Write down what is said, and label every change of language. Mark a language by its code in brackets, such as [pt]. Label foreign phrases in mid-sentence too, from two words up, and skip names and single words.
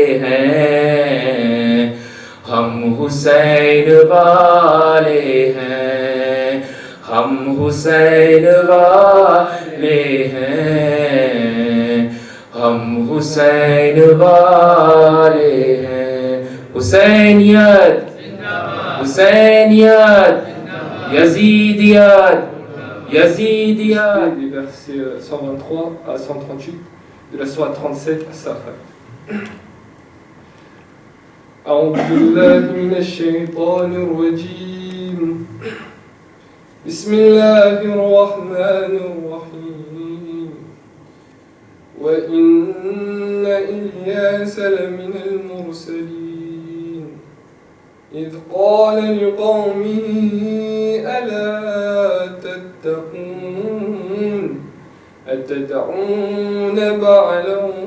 [ur] ہیں ہم حسین والے ہیں ہم حسین والے ہیں ہم حسین والے ہیں حسینیت حسینیت یزیدیت یزیدیت [fr] des versets 123 à 138 de la sourate 37 à Safat. [ar] أعوذ بالله من الشيطان الرجيم بسم الله الرحمن الرحيم وإن إلياس لمن المرسلين إذ قال لقومه ألا تتقون أتدعون بعلا